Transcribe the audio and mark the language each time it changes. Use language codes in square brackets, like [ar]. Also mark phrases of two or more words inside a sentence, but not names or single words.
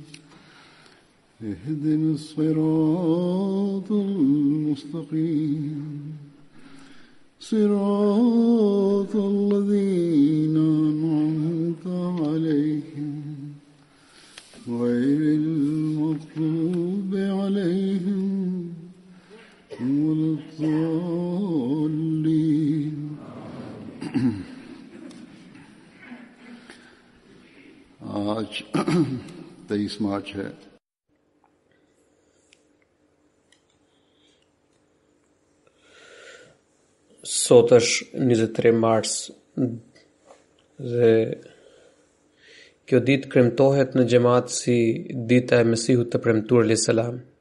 [ar] اهدنا الصراط المستقيم صراط الذين أنعمت عليهم غير المغضوب عليهم ولا الضالين. [hi] आज 23 मार्च है. [sq] Sot është 23 mars dhe kjo ditë kremtohet në xhamat si dita e Mesihut të premtuar [ar] عليه السلام.